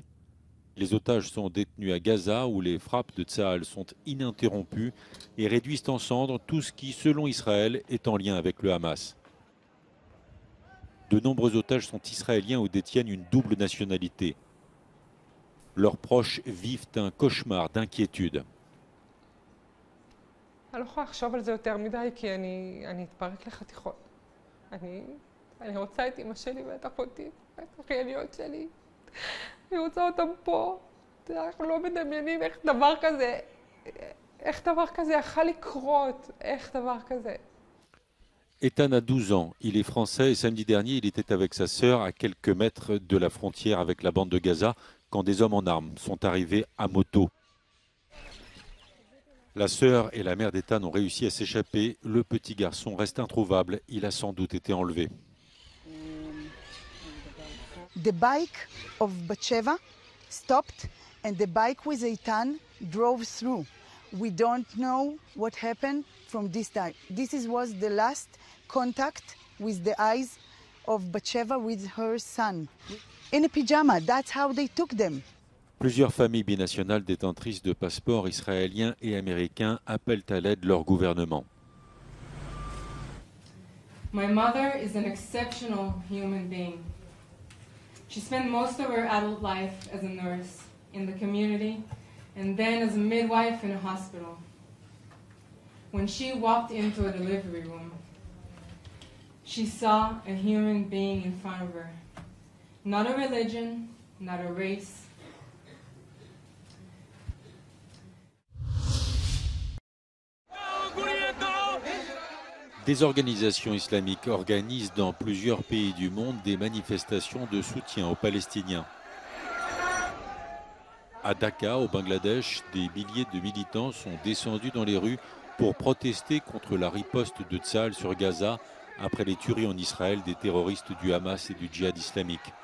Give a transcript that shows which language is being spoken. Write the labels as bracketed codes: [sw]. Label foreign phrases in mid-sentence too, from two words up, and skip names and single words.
[fr] Les otages sont détenus à Gaza où les frappes de Tsahal sont ininterrompues et réduisent en cendres tout ce qui, selon Israël, est en lien avec le Hamas. De nombreux otages sont israéliens ou détiennent une double nationalité. Leurs proches vivent un cauchemar d'inquiétude. [he] אני רוצה את אמא שלי ואת אחותי, ואת אחייניות שלי. אני רוצה אותם פה. אנחנו לא מדמיינים איך דבר כזה יכול לקרות, איך דבר כזה. [fr] Ethan a 12 ans, il est français et samedi dernier il était avec sa sœur à quelques mètres de la frontière avec la bande de Gaza quand des hommes en armes sont arrivés à moto. La sœur et la mère d'Ethan ont réussi à s'échapper, le petit garçon reste introuvable, il a sans doute été enlevé. [en] The bike of Batsheva stopped and the bike with Eitan drove through. We don't know what happened from this time. This was the last contact with the eyes of Batsheva with her son. In a pyjama, that's how they took them. [fr] Plusieurs familles binationales détentrices de passeports israéliens et américains appellent à l'aide leur gouvernement. [en] My mother is an exceptional human being. She spent most of her adult life as a nurse in the community and then as a midwife in a hospital. When she walked into a delivery room, she saw a human being in front of her. Not a religion, not a race. [fr] Des organisations islamiques organisent dans plusieurs pays du monde des manifestations de soutien aux Palestiniens. À Dhaka, au Bangladesh, des milliers de militants sont descendus dans les rues pour protester contre la riposte de Tsahal sur Gaza après les tueries en Israël des terroristes du Hamas et du djihad islamique.